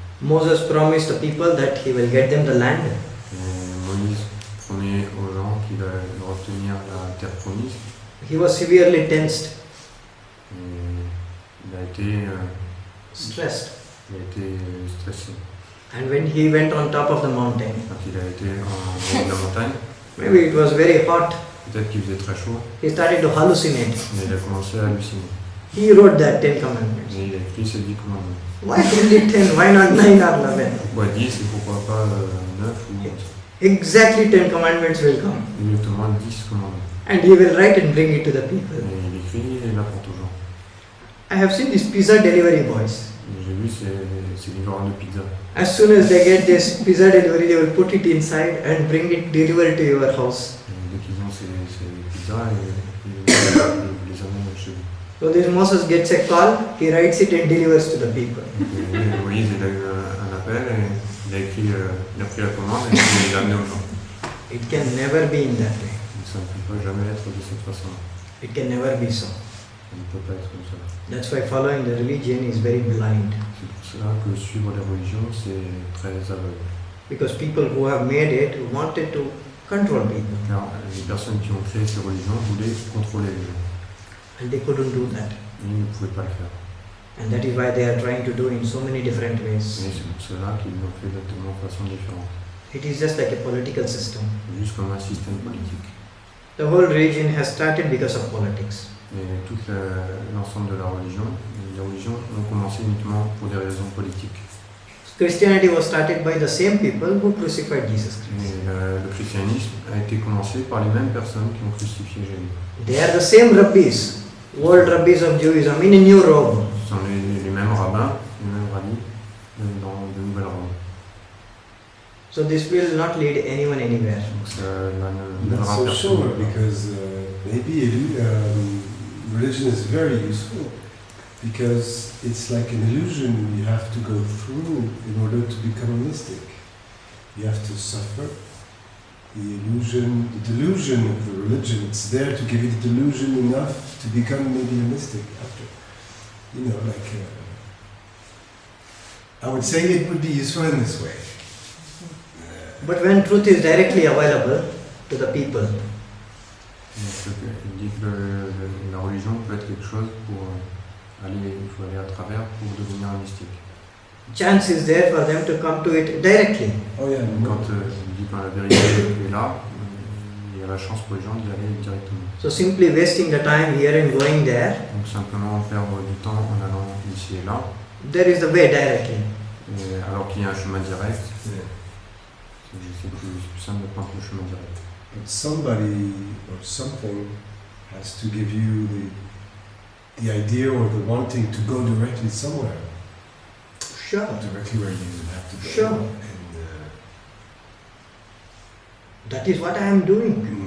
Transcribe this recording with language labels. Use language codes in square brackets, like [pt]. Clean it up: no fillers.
[en] Moses promised the people that he will get them the land. [fr] Et Moïse promet aux gens qu'il va leur obtenir la terre promise. [en] He was severely tensed, [fr] Et il a été [en] stressed. [fr] stressé. [en] And when he went on top of the mountain, [fr] Quand il a été en haut de la montagne, [en] maybe it was very hot, [fr] peut-être qu'il faisait très chaud, [en] he started to hallucinate. [fr] mais il a commencé à halluciner. [en] He wrote that 10 commandments. [fr] Et il a écrit ces 10 commandements. [en] Why only 10? Why not 9 or 11? [fr] Pourquoi 10 et pourquoi pas 9 ou 11? [en] Exactly 10 commandments will come. [fr] Exactement 10 commandements. [en] And he will write and bring it to the [fr] Et [en] people. [fr] il écrit et il apporte aux gens. [en] I have seen these pizza delivery boys. [fr] Et j'ai vu ces livreurs de pizza. [en] As soon as they get this pizza delivery, they will put it inside and bring it delivered to your house. [fr] Et dès qu'ils ont ces pizzas, ils les amènent chez vous. [en] So this Moses gets a call, he writes it and delivers to the people. [fr] Et Moïse il a eu un appel et il a pris la commande et il l'a amené aux gens. [en] It can never be in that way. [fr] Donc ça ne peut pas jamais être de cette façon. [en] It can never be so. [fr] Ça ne peut pas être comme ça. [en] That's why following the religion is very blind. [fr] C'est pour cela que suivre les religions, c'est très aveugle. [en] Because people who have made it wanted to control people. [fr] Car les personnes qui ont créé ces religions voulaient contrôler les gens. [en] And they couldn't do that. [fr] Et ils ne pouvaient pas le faire. [en] And that is why they are trying to do in so many different [fr] Et [en] ways. [fr] c'est pour cela qu'ils l'ont fait exactement de façon différente. [en] It is just like a political system. [fr] Juste comme un système politique. [en] The whole religion has started because of politics. [fr] Et tout l'ensemble de la religion, les religions ont commencé uniquement pour des raisons politiques. [en] Christianity was started by the same people who crucified Jesus Christ. [fr] Et le christianisme a été commencé par les mêmes personnes qui ont crucifié Jésus. [en] They are the same rabbis, old rabbis of Judaism in a new robe. [fr] Ce sont les mêmes rabbins, les mêmes rabbis dans de nouvelles robes. [en] So this will not lead anyone anywhere. [fr] Donc ça ne [en] Not [fr] mènera [en] so [fr] personne. [en] sure, because maybe religion is very useful, because it's like an illusion you have to go through in order to become a mystic. You have to suffer the delusion of the religion. It's there to give you the delusion enough to become maybe a mystic after. You know, like I would say it would be useful in this way. But when truth is directly available to the people, [fr] Il dit que la religion peut être quelque chose pour il faut aller à travers pour devenir un mystique. [en] chance is there for them to come to it directly. Oh yeah. [fr] Quand il dit que la vérité est là, il y a la chance pour les gens d'y aller directement. So simply wasting the time here and going there, Donc simplement perdre du temps en allant ici et là, [en] there is the way directly. [fr] et alors qu'il y a un chemin direct, [en] Yeah. [fr] c'est plus simple de prendre le chemin direct. [en] But somebody or something has to give you the idea or the wanting to go directly somewhere. Sure. Directly where you have to go. Sure. And, That is what I am doing.